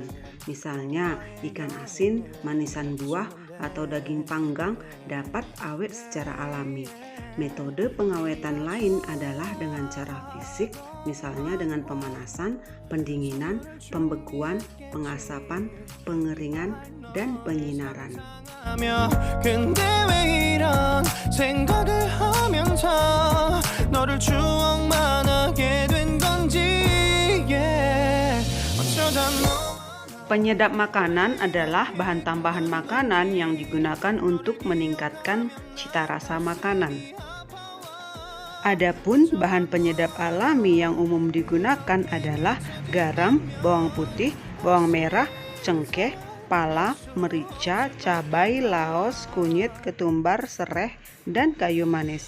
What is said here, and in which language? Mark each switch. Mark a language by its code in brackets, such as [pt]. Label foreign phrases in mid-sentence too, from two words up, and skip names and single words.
[id] Misalnya, ikan asin, manisan buah, atau daging panggang dapat awet secara alami. Metode pengawetan lain adalah dengan cara fisik, misalnya dengan pemanasan, pendinginan, pembekuan, pengasapan, pengeringan, dan penyinaran. [ko] 근데 왜 이런 생각을 하면서 너를 추억만 하게 된 건지 어쩌다 [id] Penyedap makanan adalah bahan tambahan makanan yang digunakan untuk meningkatkan cita rasa makanan. Adapun bahan penyedap alami yang umum digunakan adalah garam, bawang putih, bawang merah, cengkeh, pala, merica, cabai, laos, kunyit, ketumbar, sereh, dan kayu manis.